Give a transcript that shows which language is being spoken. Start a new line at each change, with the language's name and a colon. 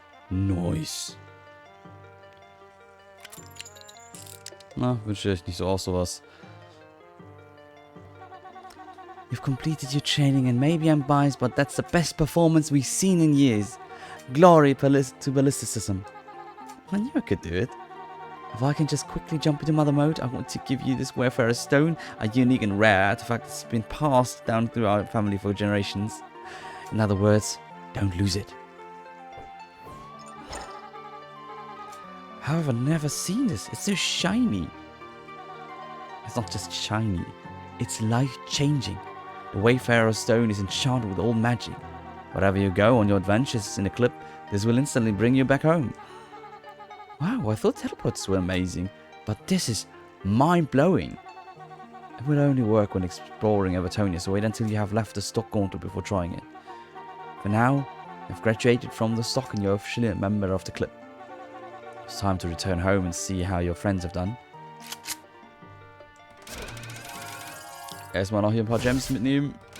English: Nice.
German: Na, wünsche ich nicht so auch sowas.
English: You've completed your training and maybe I'm biased, but that's the best performance we've seen in years. Glory to ballisticism. I knew I could do it. If I can just quickly jump into Mother Mode, I want to give you this Wayfarer Stone, a unique and rare artifact that's been passed down through our family for generations. In other words, don't lose it. How have I never seen this? It's so shiny. It's not just shiny, it's life-changing. The Wayfarer Stone is enchanted with all magic. Wherever you go on your adventures in a clip, this will instantly bring you back home. Wow, I thought teleports were amazing, but this is mind-blowing. It will only work when exploring Evertonia, so wait until you have left the stock gauntlet before trying it. For now, you've graduated from the stock and you're officially a member of the clip. It's time to return home and see how your friends have done.
German: Erstmal noch hier ein paar Gems mitnehmen.